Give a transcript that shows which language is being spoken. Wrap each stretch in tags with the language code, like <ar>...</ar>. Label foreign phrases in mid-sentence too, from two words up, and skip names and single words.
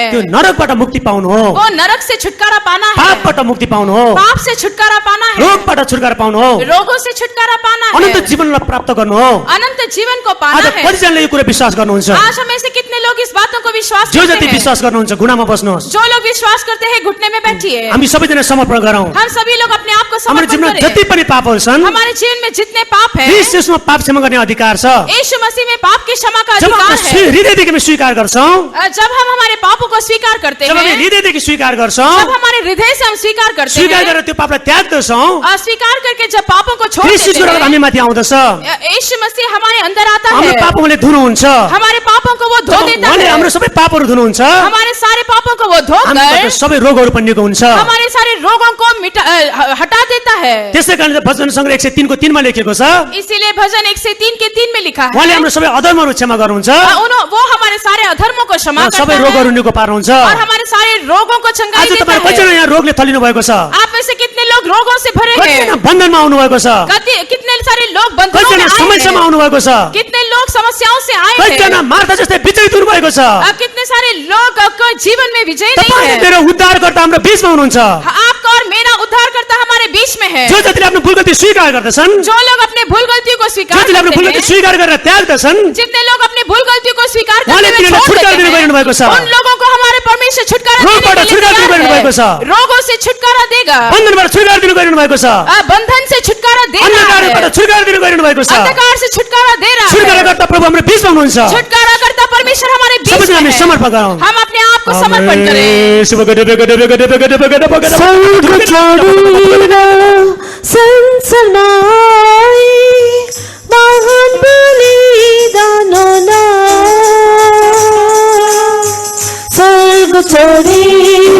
<ne>त्यो नरकबाट मुक्ति पाउनु हो,</ne> <hi>वो नरक से छुटकारा पाना है,</hi> <ne>पापबाट मुक्ति पाउनु हो,</ne> <hi>पाप से छुटकारा पाना है,</hi> <ne>रोगबाट छुटकारा पाउनु हो,</ne> <hi>रोगों से छुटकारा पाना है,</hi> <ne>अनन्त जीवनलाई प्राप्त गर्नु हो।</ne> <hi>अनंत जीवन को आज पाना है।</hi> <ne>कतिजनाले यो कुरा विश्वास गर्नुहुन्छ?</ne> <hi>आज हमें से कितने लोग इस बातों को विश्वास जो करते</hi> <ne>जति</ne> <hi>हैं?</hi> <ne>विश्वास गर्नुहुन्छ गुनामा बस्नुहोस्।</ne> <hi>जो लोग विश्वास करते हैं घुटने में बैठिए।</hi> <ne>हामी सबैजना समर्पण गरौँ।</ne> <hi>हम सभी लोग अपने आप को</hi> <ne>हाम्रो</ne> <hi>समर्पण</hi> <ne>जीवनमा</ne> <hi>करें।</hi> <ne>जति पनि पापहरू छन्,</ne> <hi>हमारे जीवन में जितने पाप हैं,</hi> <ne>ख्रीष्ट येशूमा पाप क्षमा गर्ने अधिकार छ।</ne> <hi>यीशु मसीह में पाप की क्षमा का जब अधिकार</hi> <ne>हामी</ne> <hi>है।</hi> <ne>हृदयदेखि हामी स्वीकार गर्छौं,</ne> <hi>जब हम हमारे पापों को स्वीकार करते</hi> <ne>जब हामी</ne> <hi>हैं,</hi> <ne>हृदयदेखि स्वीकार गर्छौं,</ne> <hi>जब हमारे हृदय से हम स्वीकार करते</hi> <ne>स्वीकार</ne> <hi>हैं,</hi> <ne>गरेर त्यो पापलाई त्याग्दछौं,</ne> <hi>स्वीकार करके जब पापों को छोड़</hi> <ne>ख्रीष्ट</ne> <hi>देते</hi> <ne>येशूको</ne> <hi>हैं,</hi> <ne>हामी माथि आउँदछ।</ne> <hi>यीशु मसीह हमारे अंदर आता</hi> <ne>हाम्रो</ne> <hi>है,</hi> <ne>पाप उहाँले धुनुहुन्छ।</ne> <hi>हमारे पापों को वो धो देता</hi> <ne>उहाँले</ne> <hi>है,</hi> <ne>हाम्रो सबै पापहरू धुनुहुन्छ।</ne> <hi>हमारे सारे पापों को वो</hi> <ne>हामीबाट</ne> <hi>धोकर</hi> <ne>सबै रोगहरू पनि निको हुन्छ।</ne> <hi>हमारे सारे रोगों को हटा देता है।</hi> <ne>त्यसै कारण भजन संग्रह 103 को 3 मा लेखेको छ,</ne> <hi>इसीलिए भजन 1 से 3 के 3 में लिखा है,</hi> <ne>उहाँले हाम्रो सबै अधर्महरू क्षमा गर्नुहुन्छ,</ne> <hi>वो हमारे सारे अधर्मों को क्षमा</hi> <ne>र</ne> <hi>करता</hi> <ne>सबै</ne> <hi>है</hi> <ne>रोगहरू निको पार्नुहुन्छ।</ne> <hi>और हमारे सारे रोगों को चंगाई</hi> <ne>आज</ne> <hi>देता</hi> <ne>तपाईहरु</ne> <hi>है।</hi> <ne>कतिजना यहाँ रोगले थलिनु भएको छ?</ne> <hi>आप में से कितने लोग रोगों से भरे</hi> <ne>कतिजना</ne> <hi>हैं?</hi> <ne>बन्धनमा आउनु भएको छ?</ne> <hi>कितने सारे लोग बंधनों में</hi> <ne>कतिजना</ne> <hi>आए</hi> <ne>समस्यामा</ne> <hi>हैं?</hi> <ne>आउनु भएको छ?</ne> <hi>कितने लोग समस्याओं से आए</hi> <ne>कतिजना</ne> <hi>हैं?</hi> <ne>मार्था जस्तै विचलित हुनु भएको छ?</ne> <hi>कितने सारे लोग को जीवन में विजय नहीं</hi> <ne>तपाईँ</ne> <hi>है।</hi> <ne>मेरो उद्धारकर्ता हाम्रो बीचमा हुनुहुन्छ।</ne> <hi>आपका और मेरा उद्धारकर्ता हमारे बीच में है। जो</hi> <ne>जतिले आफ्नो भूल गल्ती स्वीकार गर्दछन्,</ne> <hi>जो लोग अपने भूल गलतियों को स्वीकार</hi> <ne>जतिले आफ्नो भूल</ne> <hi>करते</hi> <ne>गल्ती</ne> <hi>हैं,</hi> <ne>स्वीकार गरेर त्याग्दछन्,</ne> <hi>जितने लोग अपने भूल गलतियों को स्वीकार</hi> <ne>उहाँले</ne> <hi>करते हुए</hi> <ne>तिनीहरूलाई</ne> <hi>छोड़</hi> <ne>छुटकारा</ne> <hi>देते</hi> <ne>दिनु</ne> <hi>हैं,</hi> <ne>भएको छ।</ne> <hi>उन लोगों को हमारे परमेश्वर बीमारी से छुटकारा देने</hi> <ne>रोगबाट</ne> <hi>के लिए</hi> <ne>छुटकारा</ne> <hi>तैयार</hi> <ne>दिनु भएको छ।</ne> <hi>है। रोगों से छुटकारा देगा,</hi> <ne>बन्धनबाट छुटकारा दिनु गरिनु भएको छ।</ne> <hi>बंधन से छुटकारा दे रहा</hi> <ne>अन्धकारबाट</ne> <hi>है,</hi> <ne>छुटकारा दिनु गरिनु भएको छ।</ne> <hi>अंधकार से छुटकारा दे रहा है।</hi> <ne>छुटकाराकर्ता प्रभु हाम्रो बीचमा हुनुहुन्छ।</ne> <hi>छुटकारा करता परमेश्वर हमारे बीच</hi> <ne>सबैजना हामी</ne> <hi>में है।</hi> <ne>समर्पण गरौँ।</ne> <hi>हम अपने आप को समर्पण करें।</hi> <ne>स्वर्ग छोडेर संसारमै महान बलिदान, स्वर्ग छोडेर</ne>